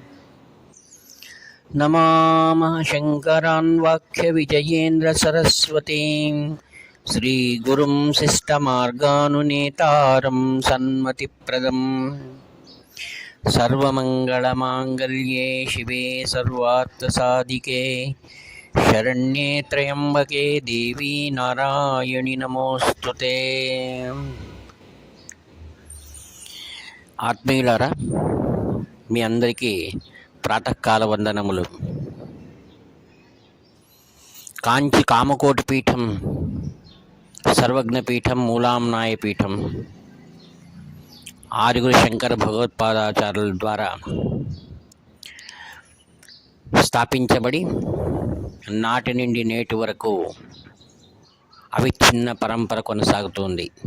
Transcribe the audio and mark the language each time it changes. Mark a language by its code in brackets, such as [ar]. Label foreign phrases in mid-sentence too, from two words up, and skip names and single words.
[sa] नमामः शङ्करान् वाक्यविजयेन्द्रसरस्वतीं श्रीगुरुं शिष्टमार्गानुनेतारं सन्मतिप्रदम्। सर्वमङ्गलमाङ्गल्ये शिवे सर्वार्थसाधिके शरण्ये त्र्यम्बके देवी नारायणि नमोऽस्तुते। [te] ఆత్మీయులారా, మీ అందరికీ ప్రాతకాల వందనములు. కాంచి కామకోటి పీఠం, సర్వజ్ఞపీఠం, మూలాంనాయ పీఠం, ఆరుగురు శంకర భగవత్పాదాచార్యుల ద్వారా స్థాపించబడి నాటి నుండి నేటి వరకు అవిచ్ఛిన్న పరంపర కొనసాగుతుంది.